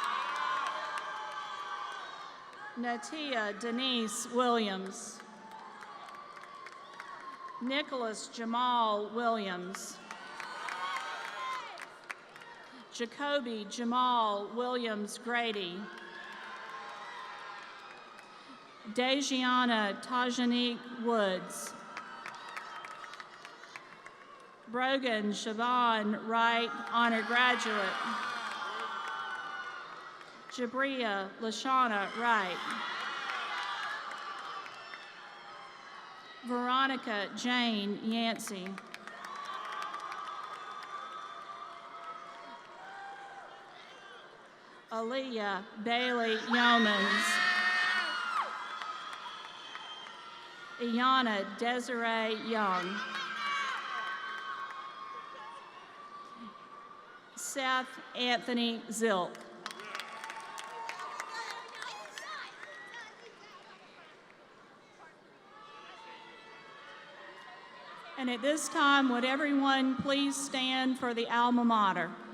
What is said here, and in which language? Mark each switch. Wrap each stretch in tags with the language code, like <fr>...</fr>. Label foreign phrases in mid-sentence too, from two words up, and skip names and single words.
<en>Natia Denise Williams. Nicholas Jamal Williams. Jacoby Jamal Williams Grady. Dejiana Tajanique Woods. Brogan Siobhan Wright, honor graduate. Jabria Lashana Wright. Veronica Jane Yancey. Aaliyah Bailey Yeomans. Iana Desiree Young. Seth Anthony Zilk. And at this time, would everyone please stand for the alma mater?</en>